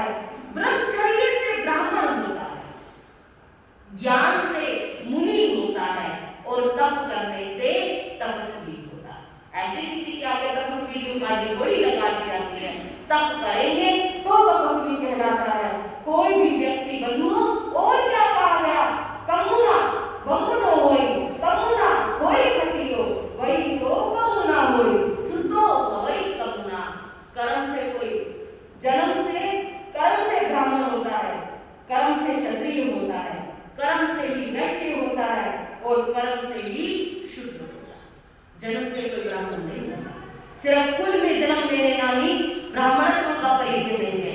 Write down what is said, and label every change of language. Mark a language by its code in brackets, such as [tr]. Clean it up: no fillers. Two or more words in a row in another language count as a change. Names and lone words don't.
[hi] ब्रह्मचर्य से ब्राह्मण होता है, ज्ञान से मुनि होता है और तप करने से तपस्वी होता है। ऐसे किसी के आगे तपस्वी की उपाधि थोड़ी लगा दी जाती है। तप करेंगे तो तपस्वी कहलाता है। कोई भी व्यक्ति बंधुओं और क्या कहा गया, [pi] कमुना बमुनो होई, कमुना होई खटियो वही तो कमुना होई, शुद्धो होई कमुना। [hi] कर्म से कोई जन्म से कर्म से ब्राह्मण होता है, कर्म से क्षत्रिय होता है, कर्म से ही वैश्य होता है और कर्म से ही शुद्ध होता है। जन्म से कोई ब्राह्मण नहीं होता। सिर्फ कुल में जन्म लेने ना ही ब्राह्मणत्व का परिचय नहीं है।